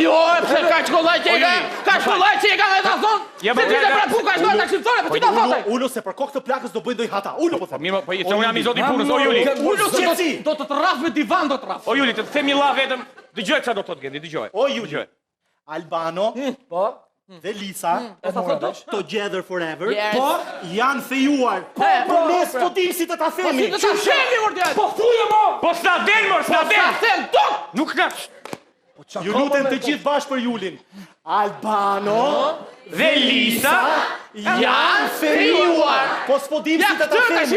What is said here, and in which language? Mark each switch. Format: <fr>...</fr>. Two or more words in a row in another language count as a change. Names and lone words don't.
<sq>Po jo, pse ka shkollaj që e ka dhe ta thonë. Se ti të prapu ka shkollaj të shqiptore, po si ta thotaj. Ulo se për kokë të plakës do bëjnë doj hata, ulo po them. Po se unë jam i zoti punës, o Juli. Ulo se do të të rraf me divan, do të rraf. O Juli, të themi la vetëm, dëgjoj çfarë do të thotë Gendi, dëgjoj. O Juli, Albano dhe Lisa,</sq> <en>together forever,</en> <sq>janë fejuar, po ne s'po dim si të ta themi. Po si të ta themi, mor djalë. Po thuja mo! Po s'na del, mor, s'na del. Them tok. Nuk na. Ju lutem të gjithë bashkë për Julin. Albano Dhe Lisa janë fejuar, po s'po dim si të ta themi.</sq>